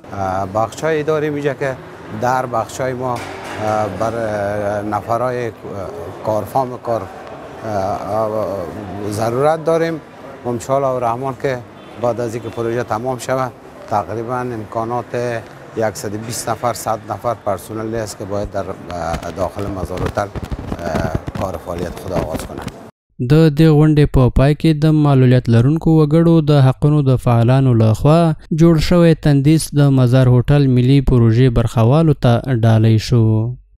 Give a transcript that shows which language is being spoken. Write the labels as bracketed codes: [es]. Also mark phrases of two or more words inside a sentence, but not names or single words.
[fa] بخشای اداری میگه که در بخشای ما بر نفرای کارفام کار ضرورت داریم. انشاءالله و رحمان که بعد از اینکه پروژه تمام شود تقریبا امکانات 120 نفر 100 نفر پرسنل است که باید در داخل مزار هتل کار فعالیت خود آغاز کنند. [ps] د دې غونډې په پای کې د معلولیت لرونکو وګړو د حقونو د فعالانو لخوا جوړ شوی تندیس د مزار هوټل ملي پروژې برخوالو ته ډالۍ شو.